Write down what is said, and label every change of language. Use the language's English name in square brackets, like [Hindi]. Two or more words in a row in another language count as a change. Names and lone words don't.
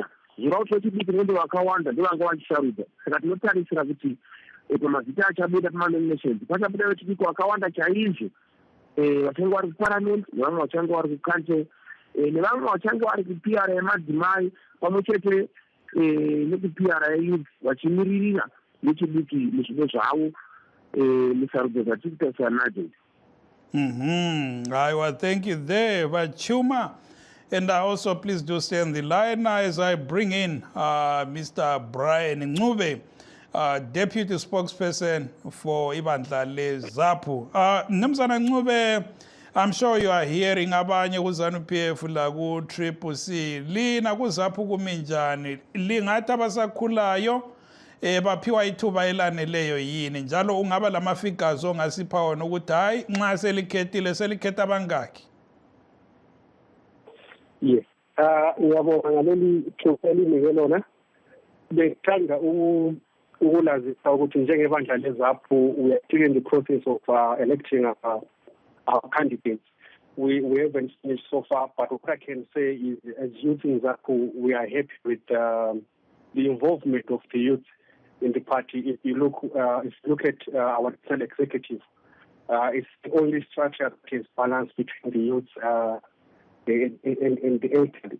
[Shona] Zvirava kuti vechidiki nende vakawanda ndovanga vachisarudza. Saka tinotarisira kuti pamazita achabuda pamanominations pachabuda vechidiki vakawanda chaizvo, vachange vari kuparliament nevamwe vachange vari kucouncil nevamwe vachange vari kupr yemadzimai pamwe chete nekupr yeyouth vachimiririra vechidiki muzvido zvavo musarudzo dzatiri kutarisira nadzo. [English] I thank you there, Vachuma. And also please do stay on the line as I bring in Mr. Brian Ncube, Deputy Spokesperson for Ibandla le-ZAPU. Mnumzana Ncube, I'm sure you are hearing [North Ndebele] abanye ku-ZANU-PF la ku-Triple C. Lina ku-ZAPU kuminjani? Lingathi abasakhulayo baphiwa ithuba elaneleyo yini? Njalo ungaba lama-figures ongasipha wona ukuthi hayi nxa selikhetha abangaki? [English] Yes. [North Ndebele] Ngiyabonga ngaleli thuba elinike lona. Bengithanda ukulazisa ukuthi njengebandla le-ZAPU [English] we are still in the process of electing our candidates. We haven't finished so far, but what I can say is, as youth in ZAPU, we are happy with the involvement of the youth in the party. If you look at our national executive, it's the only structure that is balanced between the youth and the elderly.